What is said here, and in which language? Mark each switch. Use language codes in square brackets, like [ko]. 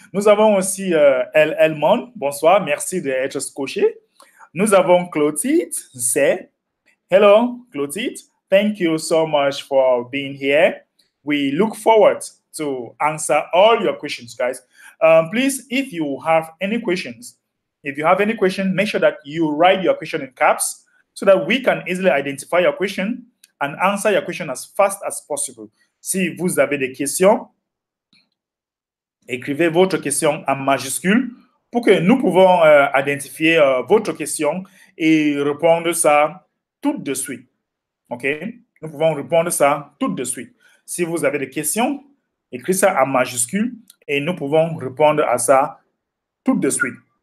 [fr] Nous avons aussi El Elmon. Bonsoir, merci d'être scotché. Nous avons Clotilde. C'est hello, Clotilde. [en] Thank you so much for being here. We look forward to answer all your questions, guys. Please, if you have any questions, make sure that you write your question in caps so that we can easily identify your question and answer your question as fast as possible. [fr] Si vous avez des questions, écrivez votre question en majuscule pour que nous pouvons identifier votre question et répondre ça tout de suite. OK? Nous pouvons répondre ça tout de suite. Si vous avez des questions, écrivez ça en majuscule et nous pouvons répondre à ça tout de suite.